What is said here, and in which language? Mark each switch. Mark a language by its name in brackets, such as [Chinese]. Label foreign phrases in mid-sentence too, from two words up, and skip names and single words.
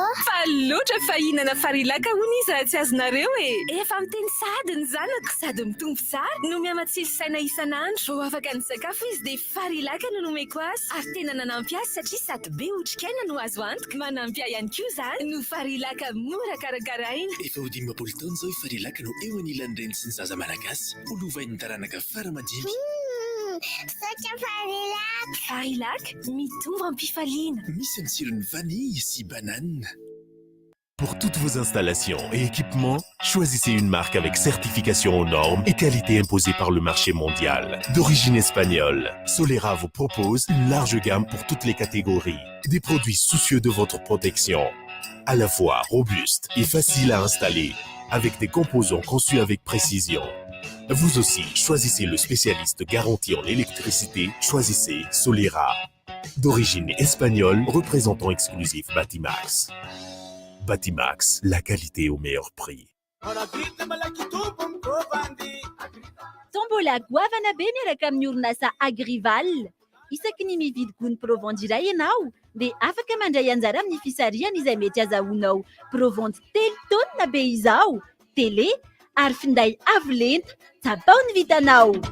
[Malagasy] Fa loatra fa hihinana farilaka hono izy tsy azonareo efa miteny sady ny zanako sady mitombo tsara no miamatsily saina isan'andro vao afaka ny sakafo izy dia farilaka no nomeko azy ary tena nanampy azy satria sady be otrikaina no azo antoka manampy ahy ihany koa zany no farilaka mora karakaraina efa ho 15 taona zao farilaka no eo anilan'ny reny sy ny zaza malagasy olovain'ny taranaka faramadimy Sotra farilaka farilaka mitombo ampifaliana misy ny tsirony vanille sy banane. [French] Pour toutes vos installations et équipements, choisissez une marque avec certification aux normes et qualité imposée par le marché mondial. D'origine espagnole, Solera vous propose une large gamme pour toutes les catégories. Des produits soucieux de votre protection, à la fois robustes et faciles à installer, avec des composants conçus avec précision. Vous aussi, choisissez le spécialiste garanti en électricité, choisissez Solera. D'origine espagnole, représentant exclusif Batimax. Batimax, la qualité au meilleur prix. [Malagasy] Tombola goavana be miaraka amin'ny orinasa Agrival. Isaky ny mividy gony Provence iray ianao dia afaka mandray anjara amin'ny fisariana izay mety azahoanao Provence 3 taona be izao. Télé ary finday avo lenta tsapao ny vitanao.